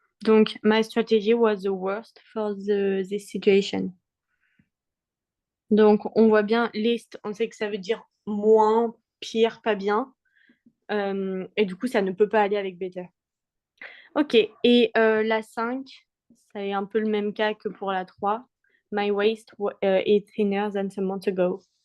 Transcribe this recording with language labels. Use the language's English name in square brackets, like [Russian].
[English] Donc, my strategy was the worst for this situation. [French] Donc, on voit bien least, on sait que ça veut dire moins, pire, pas bien. Et du coup, ça ne peut pas aller avec better. Ok, et la 5, c'est un peu le même cas que pour la 3. [English] My waist is thinner than some months ago.